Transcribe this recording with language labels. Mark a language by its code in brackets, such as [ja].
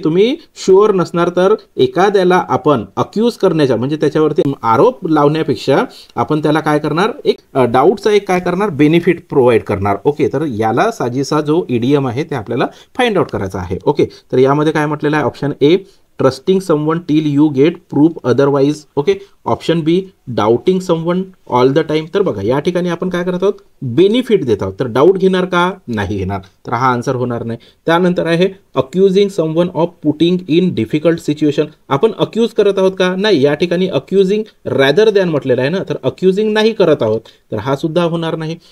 [mr] तुम्ही शुअर नसणार तर एखाद्याला आपण अक्यूज करण्याच्या म्हणजे त्याच्यावरती आरोप लावण्यापेक्षा आपण त्याला काय करणार? एक डाऊटचा एक काय करणार? बेनिफिट प्रोव्हाइड करणार. ओके. तर याला साजेसा जो इडियम आहे ते आपल्याला फाइंड आउट करायचा आहे. ओके. तर यामध्ये काय म्हटलेलं आहे? Option A [en] Trusting someone till you get proof otherwise. Okay. Option B doubting someone all the time. [mr] तर बघा या ठिकाणी आपण काय करत आहोत, बेनिफिट देत आहोत. तर डाऊट घेणार का, नाही घेणार, तर हा आन्सर होणार नाही. त्यानंतर आहे [en] Accusing someone of putting in difficult situation. [mr] आपण अक्यूज करत आहोत का, नाही, या ठिकाणी अक्युजिंग रॅदर दॅन म्हटलेलं आहे ना, तर अक्युजिंग नाही करत आहोत, तर हा सुद्धा होणार नाही.